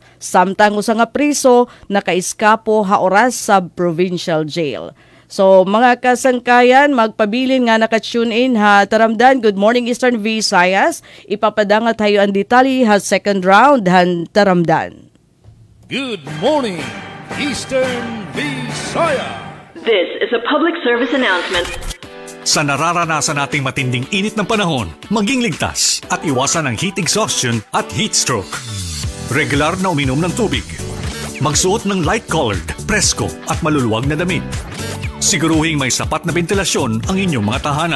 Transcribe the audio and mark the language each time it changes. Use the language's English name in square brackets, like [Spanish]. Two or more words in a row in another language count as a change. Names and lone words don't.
[Waray] Samtang usa nga priso nakaiskapo ha oras sa [English] provincial jail. [Waray] So mga kasangkayan, magpabilin nga naka-tune in ha taramdan. [English] Good morning Eastern Visayas. [Waray] Ipapadanga tayo ang detalye ha [English] second round [Waray] han taramdan. [English] Good morning, Eastern Visaya. This is a public service announcement. [Filipino] Sa nararanasan nating matinding init ng panahon, maging ligtas at iwasan ang [English] heat exhaustion [Filipino] at [English] heat stroke. [Filipino] Regular na uminom ng tubig. Magsuot ng light-colored, presko at maluluwag na damit. Siguruhing may sapat na ventilasyon ang inyong mga tahanan.